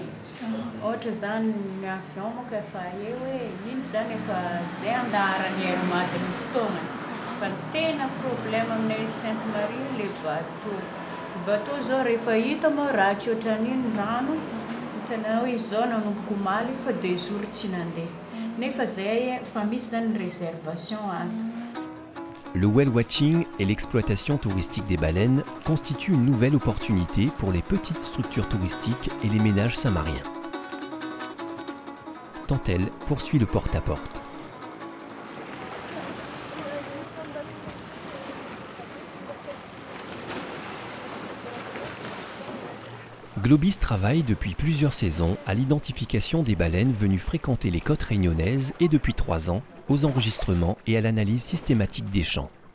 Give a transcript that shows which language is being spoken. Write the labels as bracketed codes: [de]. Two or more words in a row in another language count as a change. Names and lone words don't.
[mg] Ohatra zany ny avion moka efa eo hoe iny zany efa zay andaharany Airmadiny fotoana. Fa ny tena problème aminay Sainte-Marie [fr] le bateau. [mg] Bateau zao rehefa hita moa raha tsy ohatran'iny rano, hitanao izy zao nanomboka omaly fa 2 jours tsy nandeha. Nefa zay fa misy zany réservation ato. [fr] Le [en] whale watching [fr] et l'exploitation touristique des baleines constituent une nouvelle opportunité pour les petites structures touristiques et les ménages saint-mariens. Tantel poursuit le porte-à-porte. Globis travaille depuis plusieurs saisons à l'identification des baleines venues fréquenter les côtes réunionnaises et depuis 3 ans aux enregistrements et à l'analyse systématique des champs.